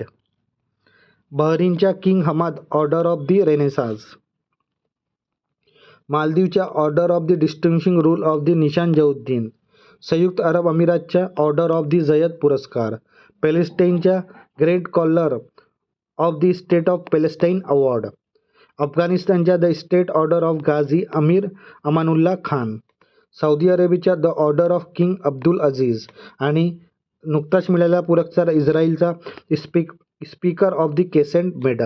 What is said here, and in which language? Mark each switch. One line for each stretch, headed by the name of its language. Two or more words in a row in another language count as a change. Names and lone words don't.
Marathi: बहरीनच्या किंग हमाद ऑर्डर ऑफ द रेनेसान्स. मालदीवच्या ऑर्डर ऑफ द डिस्टिंग्विशिंग रूल ऑफ द निशान जहुद्दीन. संयुक्त अरब अमिरातच्या ऑर्डर ऑफ द झयद पुरस्कार. पॅलेस्टाईनच्या ग्रेट कॉलर ऑफ द स्टेट ऑफ पॅलेस्टाईन अवॉर्ड. अफगाणिस्तानच्या द स्टेट ऑर्डर ऑफ गाझी अमीर अमानुल्ला खान. सौदी अरेबियाच्या द ऑर्डर ऑफ किंग अब्दुल अझीज. आणि नुकताच मिळालेला पुरस्कार इस्रायलचा स्पीकर ऑफ द केसेंट मेडल.